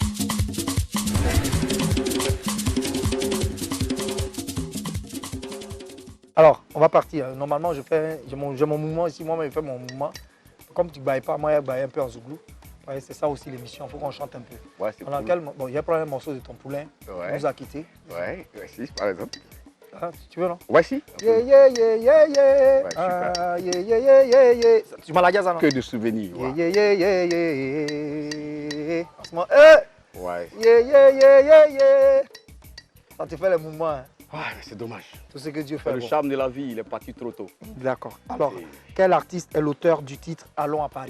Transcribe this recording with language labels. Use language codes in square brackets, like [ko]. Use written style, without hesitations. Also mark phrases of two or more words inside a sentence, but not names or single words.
[fr] Alors, on va partir. Normalement, j'ai mon mouvement ici. Moi, je fais mon mouvement. Comme tu ne bailles pas, moi, je baille un peu en Zouglou. Ouais, c'est ça aussi l'émission, il faut qu'on chante un peu. Ouais, c'est cool. Bon, il y a pas un morceau de ton poulain, ouais. nous a quittés. Ouais, si, par exemple. Ah, tu veux, non? Ouais, si. [en] Yeah, yeah, yeah, yeah, yeah. [fr] Ouais, [en] ah, yeah, yeah, yeah, yeah, yeah. [fr] Tu m'as la gaz, non? Que de souvenirs. Ouais. [en] Yeah, yeah, yeah, yeah, yeah. [fr] En ce moment, ouais. [en] Yeah, yeah, yeah, yeah, yeah. [fr] Ça te fait le mouvement. Hein. Ouais, c'est dommage. Tout ce que Dieu fait. Le charme de la vie, il est parti trop tôt. D'accord. Alors, quel artiste est l'auteur du titre Allons à Paris?